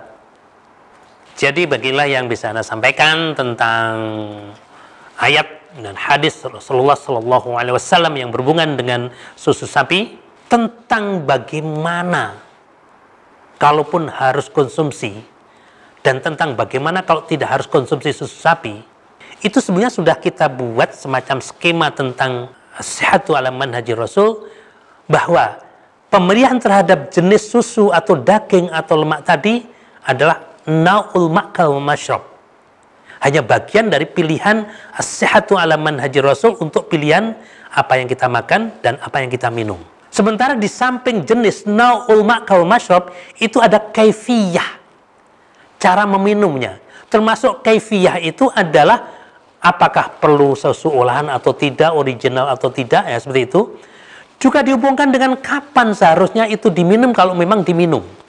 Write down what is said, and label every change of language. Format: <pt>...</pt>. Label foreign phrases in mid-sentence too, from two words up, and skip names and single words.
<id>Jadi bagilah yang bisa Anda sampaikan tentang ayat dan hadis Rasulullah</id> <ar>صلى الله عليه وسلم</ar> <id>yang berhubungan dengan susu sapi, tentang bagaimana kalaupun harus konsumsi dan tentang bagaimana kalau tidak harus konsumsi susu sapi. Itu sebenarnya sudah kita buat semacam skema tentang</id> <ar>الصحة على منهج الرسول,</ar> <id>bahwa pemilihan terhadap jenis susu atau daging atau lemak tadi adalah</id> <ar>نوع المأكل والمشرب.</ar> <id>Hanya bagian dari pilihan</id> <ar>الصحة على منهج الرسول</ar> <id>untuk pilihan apa yang kita makan dan apa yang kita minum. Sementara di samping jenis</id> <ar>نوع المأكل والمشرب</ar> <id>itu ada kaifiyah, cara meminumnya. Termasuk kaifiyah itu adalah apakah perlu susu olahan atau tidak, original atau tidak, ya seperti itu. Juga dihubungkan dengan kapan seharusnya itu diminum kalau memang diminum.</id>